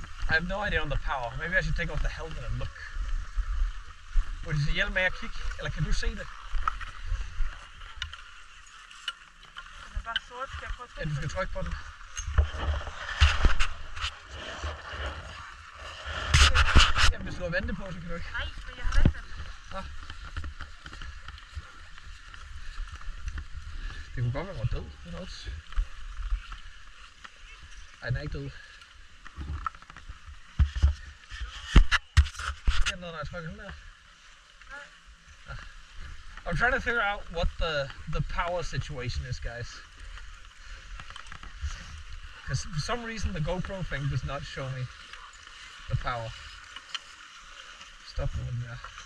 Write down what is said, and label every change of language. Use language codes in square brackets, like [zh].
[en] I have no idea on the power. Maybe I should take off the helmet and look. [da] Hvor de hjælpe med at kigge? Eller kan du se det? Den er bare sort. Skal jeg prøve at trykke Ja, du skal trykke på den. Jamen hvis du har ventet på, så kan du ikke. Nej, men jeg har ventet. Nå. Det kunne godt være, at den var død. [en] Who knows? [da] Ej, den er ikke død. Sker der noget, når jeg trykker den der? [en] I'm trying to figure out what the power situation is, guys. Because for some reason the GoPro thing does not show me the power. Stop moving there.